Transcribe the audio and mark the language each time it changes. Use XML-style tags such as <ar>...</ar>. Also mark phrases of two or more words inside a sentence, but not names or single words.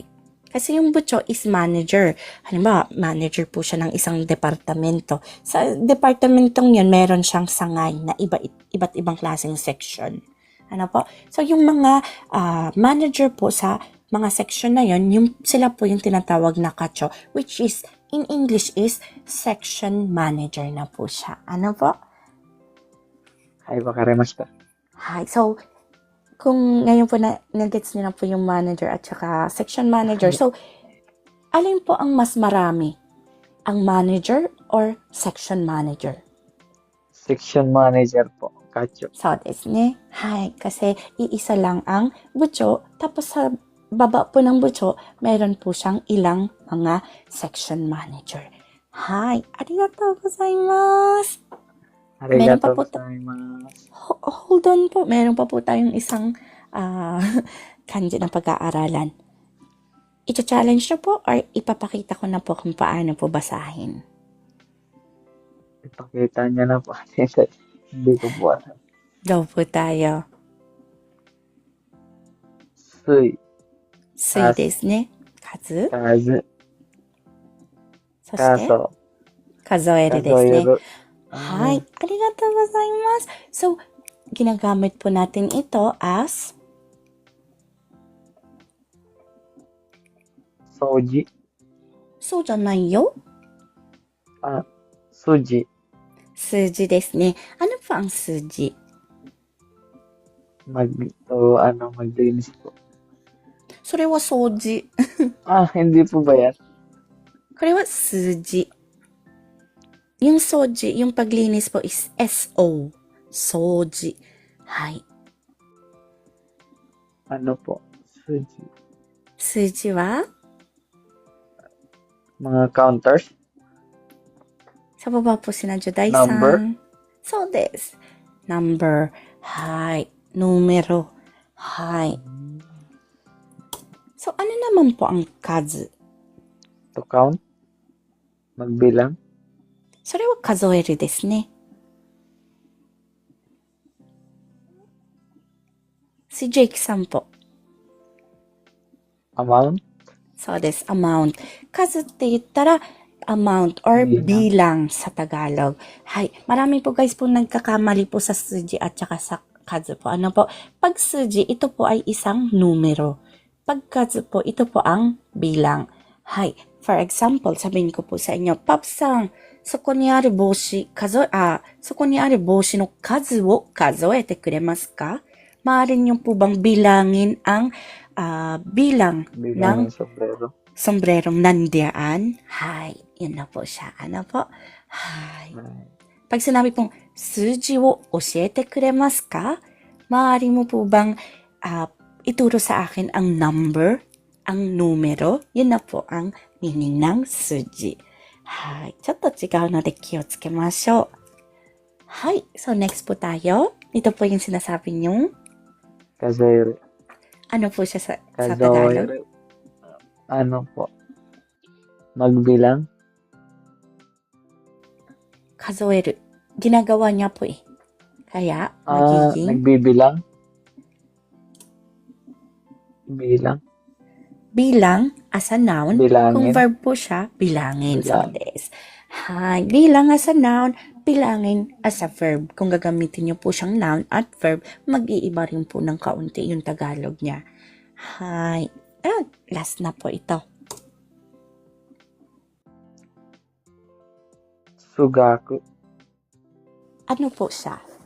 <tl>Kasi yung butso is manager. Halimbawa, manager po siya ng isang departamento. Sa departamentong yun, meron siyang sangay na iba't ibang klaseng section. Ano po? So, yung mga manager po sa mga section na yun, sila po yung tinatawag na kacho,</tl> <en>which is, in English is, section manager</en> <tl>na po siya. Ano po?</tl> <ja>はい、わかりました.</ja> <tl>Hi. So, kung ngayon po nag-gets niyo na po yung manager at saka</tl> <en>section manager,</en> <tl>so, alin po ang mas marami?</tl> <en>Ang manager or section manager? Section manager po. Kacho.</en> <ja>そう、ですね。はい.</ja> <tl>Kasi iisa lang ang butso. Tapos sa baba po ng butso, meron po siyang ilang mga</tl> <en>section manager.</en> <tl>Hi.</tl> <ja>ありがとうございます. Arigatou</ja> <tl>pa po</tl> <ja>gozaimasu.</ja> <en>Hold on po.</en> <tl>Meron pa po tayong isang kanji na pag-aaralan. Ito-challenge na po or ipapakita ko na po kung paano po basahin? Ipakita niya na po. Hindi ko po alam. Go po tayo. Sui.</tl> <ja>すいですね。かず.</ja> <tl>Kazu.</tl> <ja>そして、</ja> <tl>Kaso.</tl> <ja>数えるですね。 Kazoeru. はい。ありがとうございます。</ja> <tl>So, ginagamit po natin ito as Soji.</tl> <ja>そうじゃないよ。 Suji. 数字ですね。</ja> <tl>Ano po ang suji? Maglinis po.</tl> <ja>それは掃除。</ja> <tl>Hindi po ba yan?</tl> <ja>これは数字。</ja> <tl>Yung soji, yung paglinis po is SO.</tl> <ja>Soji. はい。</ja> <tl>Ano po? Suji.</tl> <ja>数字は</ja> <tl>Mga counters? Sa baba po si Juday-san. Number?</tl> <ja>そうです。Number. はい。Numero.</ja> <tl>はい。So, ano naman po ang kazu?</tl> <en>To count? Magbilang?</en> <ja>それは数えるですね。Si Jake さん po.</ja> <tl>Amount?</tl> <ja>そうです。amount. 数って言ったら、</ja> <en>amount or</en> <tl>bilang sa Tagalog. Hay, marami po guys po nagkakamali po sa suji at saka sa kazu po. Ano po? Pag suji, ito po ay isang numero. Pag kazu po, ito po ang bilang. Hay, for example, sabihin ko po sa inyo,</tl> <ja>Pap-san, そこにある帽子の数を数えてくれますか?</ja> <tl>Maaari niyo po bang bilangin ang bilang ng sombrero. sombrerong nandiyan? Hay, yun na po siya. Ano po? Hay. Pag sinabi pong,</tl> <ja>数字を教えてくれますか?</ja> <tl>Maaari mo po bang ituro sa akin ang number, ang numero? Yun na po ang meaning ng suji. Hay.</tl> <ja>ちょっと違うので気をつけましょう。</ja> <tl>はい。So, next po tayo. Ito po yung sinasabi niyong, Kazoeru. ano po siya sa Tagalog? Kazoeru. Ano po? Magbilang? Kazoeru. Ginagawa niya po eh. Kaya, magiging Nagbibilang? Bilang?</tl> <en>bilang as a noun.</en> <tl>Kung Bilangin. verb po siya, bilangin. So, Bilang.</tl> <ja>です。はい.</ja> <en>Bilang as a noun, bilangin as a verb.</en> <tl>Kung gagamitin niyo po siyang noun at verb, mag-iiba rin po ng kaunti yung Tagalog niya. Hi. Last na po ito. Sugaku. Ano po siya?</tl>